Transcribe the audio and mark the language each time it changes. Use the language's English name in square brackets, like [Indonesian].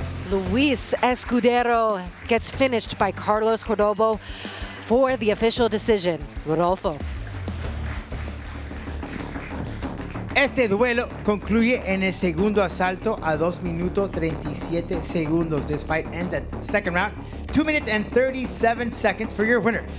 [English] Luis Escudero gets finished by Carlos Cordoba for the official decision. Rodolfo. [Spanish] Este duelo concluye en el segundo asalto a 2 minutos 37 segundos. [English] This fight ends at second round. 2 minutes and 37 seconds for your winner.